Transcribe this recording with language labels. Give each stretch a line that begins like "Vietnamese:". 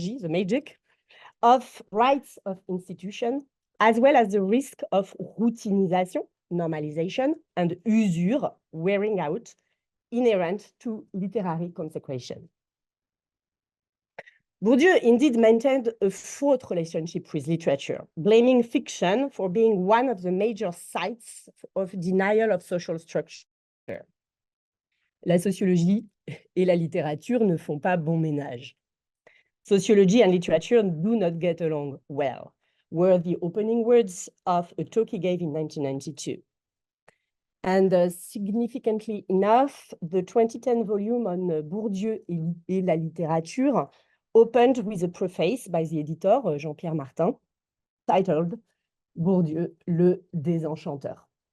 English: magic of rights of institution, as well as the risk of routinisation, normalization, and usure, wearing out, inherent to literary consecration. Bourdieu indeed maintained a fraught relationship with literature, blaming fiction for being one of the major sites of denial of social structure.
French: La sociologie et la littérature ne font pas bon ménage.
English: Sociology and literature do not get along well, were the opening words of a talk he gave in 1992. And significantly enough, the 2010 volume on Bourdieu et la littérature opened with a preface by the editor, Jean-Pierre Martin, titled Bourdieu, le désenchanteur.